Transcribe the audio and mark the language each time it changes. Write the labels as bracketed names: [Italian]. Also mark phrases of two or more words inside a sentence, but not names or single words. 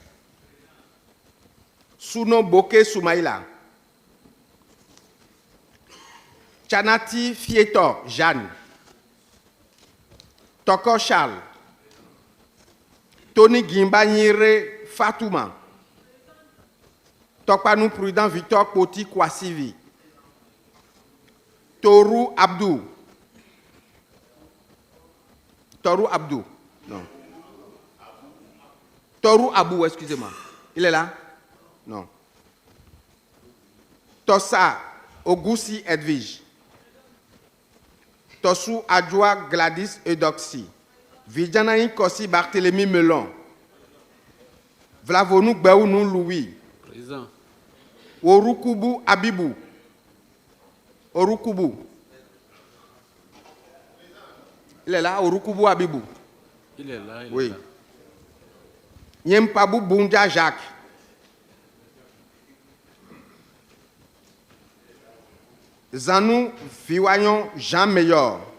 [French] Souno Boke Soumaïla, Chanati Fieto Jeanne, Toko Charles, Tony Gimbanyire Fatouma, Tokpanou Prudent Victor Poti Kwasivi, Torou Abdou, non. Torou Abou, excusez-moi. Il est là? Non. Tossa Ogoussi Edwige, Tossou Adjoa Gladys Eudoxie, Vidjanaï Kossi Barthélemy Melon, Vlavonou Gbaounou Louis, Présent. Orukubu Abibou, Orukubu. Il est là, Orukubu Abibou. Il est là, il Oui. est là. Nyempabou Boundia Jacques. Zanou Fiwayon Jean Meilleur.